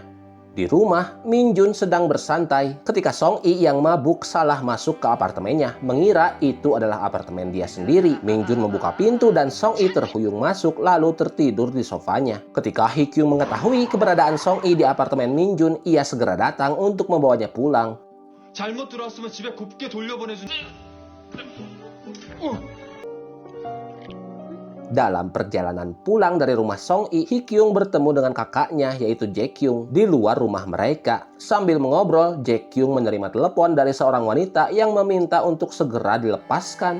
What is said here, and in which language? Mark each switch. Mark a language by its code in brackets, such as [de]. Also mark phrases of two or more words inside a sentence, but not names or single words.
[id] Di rumah, Min Jun sedang bersantai ketika Song Yi yang mabuk salah masuk ke apartemennya, mengira itu adalah apartemen dia sendiri. Min Jun membuka pintu dan Song Yi terhuyung masuk lalu tertidur di sofanya. Ketika Hee Kyung mengetahui keberadaan Song Yi di apartemen Min Jun, ia segera datang untuk membawanya pulang. [ko] 잘못 들어왔으면 집에 곱게 돌려보내준. [id] Dalam perjalanan pulang dari rumah Song Yi, Hee Kyung bertemu dengan kakaknya yaitu Jae Kyung di luar rumah mereka. Sambil mengobrol, Jae Kyung menerima telepon dari seorang wanita yang meminta untuk segera dilepaskan.